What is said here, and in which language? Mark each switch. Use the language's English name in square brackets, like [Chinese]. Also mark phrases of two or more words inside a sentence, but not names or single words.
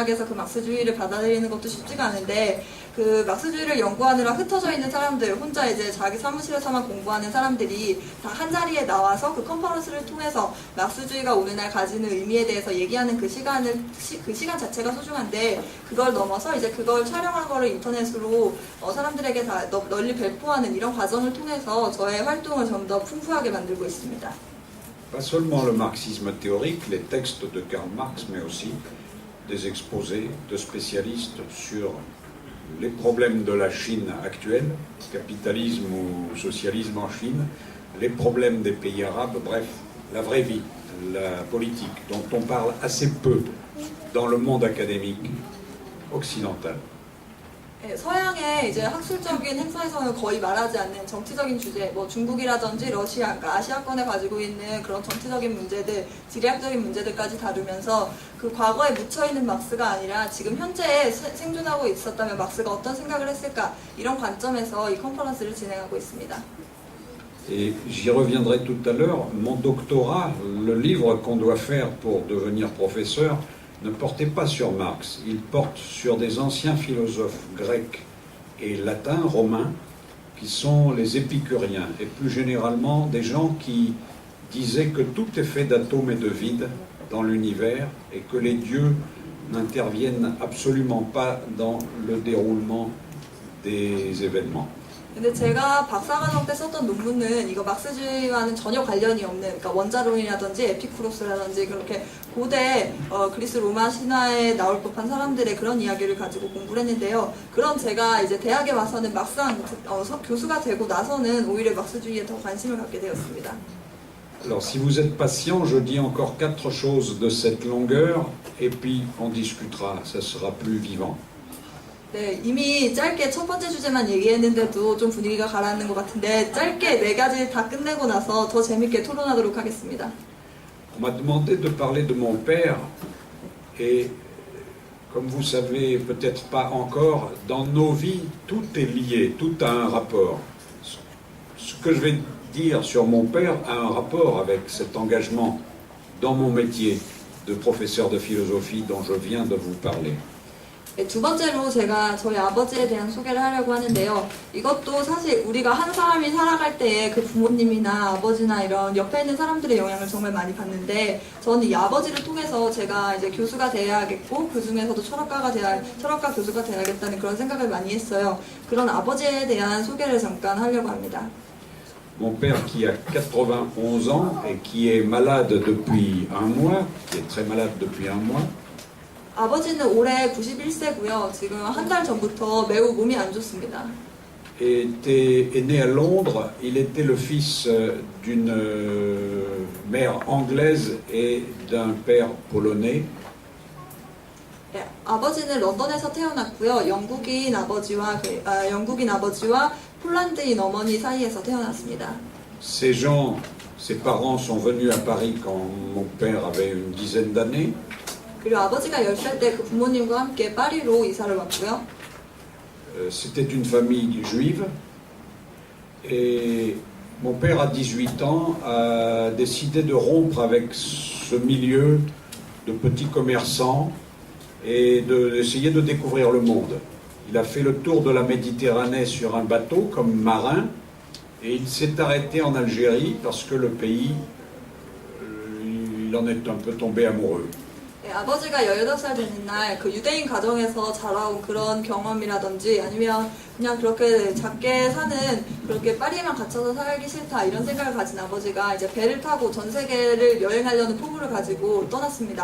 [Korean] 대학에서 그 막스주의를 받아들이는 것도 쉽지가 않은데 그 막스주의를 연구하느라 흩어져 있는 사람들, 혼자 이제 자기 사무실에서만 공부하는 사람들이 다 한 자리에 나와서 그 컨퍼런스를 통해서 막스주의가 오늘날 가지는 의미에 대해서 얘기하는 그 시간 자체가 소중한데, 그걸 넘어서 이제 그걸 촬영한 거를 인터넷으로 사람들에게 다 널리 배포하는 이런 과정을 통해서 저의 활동을 좀 더 풍부하게 만들고 있습니다. [French] Pas seulement le marxisme théorique, les textes de Karl Marx, mais aussi des exposés de spécialistes sur les problèmes de la Chine actuelle, capitalisme ou socialisme en Chine, les problèmes des pays arabes, bref, la vraie vie, la politique, dont on parle assez peu dans le monde académique occidental. [Korean] 서양의 이제 학술적인 행사에서는 거의 말하지 않는 정치적인 주제, 뭐 중국이라든지 러시아, 그러니까 아시아권에 가지고 있는 그런 정치적인 문제들, 지리학적인 문제들까지 다루면서 그 과거에 묻혀있는 막스가 아니라 지금 현재에 생존하고 있었다면 막스가 어떤 생각을 했을까, 이런 관점에서 이 컨퍼런스를 진행하고 있습니다. [French] Et j'y reviendrai tout à l'heure, mon doctorat, le livre qu'on doit faire pour devenir professeur, ne portait pas sur Marx, il porte sur des anciens philosophes grecs et latins, romains, qui sont les épicuriens, et plus généralement des gens qui disaient que tout est fait d'atomes et de vide dans l'univers, et que les dieux n'interviennent absolument pas dans le déroulement des événements. [Korean] 근데 제가 박사과정 때 썼던 논문은 이거 막스주의와는 전혀 관련이 없는, 그러니까 원자론이라든지 에피쿠로스라든지 그렇게 고대 그리스 로마 신화에 나올 법한 사람들의 그런 이야기를 가지고 공부를 했는데요. 그런 제가 이제 대학에 와서는 막상 교수가 되고 나서는 오히려 막스주의에 더 관심을 갖게 되었습니다. [French] Alors si vous êtes patient, je dis encore 4 choses de cette longueur, et puis on discutera, ça sera plus vivant. [Korean] 네, 이미 짧게 첫 번째 주제만 얘기했는데도 좀 분위기가 가라앉는 것 같은데, 짧게 4가지 다 끝내고 나서 더 재밌게 토론하도록 하겠습니다. [French] On m'a demandé de parler de mon père, et comme vous savez peut-être pas encore, dans nos vies, tout est lié, tout a un rapport. Ce que je vais dire sur mon père a un rapport avec cet engagement dans mon métier de professeur de philosophie dont je viens de vous parler. [Korean] 네, 두 번째로 제가 저희 아버지에 대한 소개를 하려고 하는데요. 이것도 사실 우리가 한 사람이 살아갈 때에 그 부모님이나 아버지나 이런 옆에 있는 사람들의 영향을 정말 많이 받는데, 저는 이 아버지를 통해서 제가 이제 교수가 돼야겠고, 그 중에서도 철학가 교수가 돼야겠다는 그런 생각을 많이 했어요. 그런 아버지에 대한 소개를 잠깐 하려고 합니다. [French] Mon père qui a 91 ans et qui est malade depuis un mois, qui est très malade depuis un mois, [Korean] 아버지는 올해 91세고요. 지금 한 달 전부터 매우 몸이 안 좋습니다. [French] est né à Londres. Il était le fils d'une mère anglaise et d'un père polonais. [Korean] 네, 아버지는 런던에서 태어났고요. 영국인 아버지와 폴란드인 어머니 사이에서 태어났습니다. [French] Ses parents sont venus à Paris quand mon père avait une dizaine d'années. [Korean] 그리고 아버지가 10살 때 그 부모님과 함께 파리로 이사를 왔고요. [French] C'était une famille juive. Et mon père, à 18 ans, a décidé de rompre avec ce milieu de petits commerçants et d'essayer de découvrir le monde. Il a fait le tour de la Méditerranée sur un bateau comme marin, et il s'est arrêté en Algérie parce que le pays, il en est un peu tombé amoureux. [Korean] 네, 아버지가 18살 되는 날 그 유대인 가정에서 자라온 그런 경험이라든지, 아니면 그냥 그렇게 작게 사는, 그렇게 파리에만 갇혀서 살기 싫다 이런 생각을 가진 아버지가 이제 배를 타고 전 세계를 여행하려는 포부를 가지고 떠났습니다.